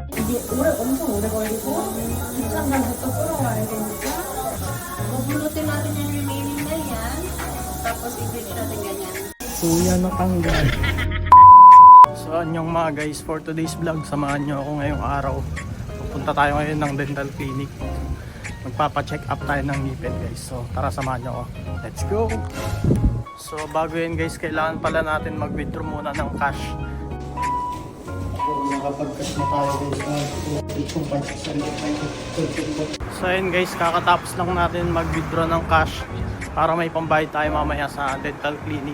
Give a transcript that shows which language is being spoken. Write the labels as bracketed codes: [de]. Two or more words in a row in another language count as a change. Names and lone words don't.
[ko] 엄청 오래 걸리고 입장단부터 끌어와야 되니까 [tl] bubunutin natin yung remaining na yan tapos i-bleach natin ganyan. Kuya natanggal. So anyong mga guys, [en] for today's vlog, [tl] samahan nyo ako ngayong araw. Pupunta tayo ngayon ng dental clinic. Magpapa-check up tayo ng ngipin guys. So tara, samahan nyo ako. [en] Let's go! [tl] So bago yun guys, kailangan pala natin mag-withdraw muna ng cash. So nakapag-cash na tayo guys. So ayun guys, kakatapos lang natin mag-withdraw ng cash para may pambayad tayo mamaya sa dental clinic.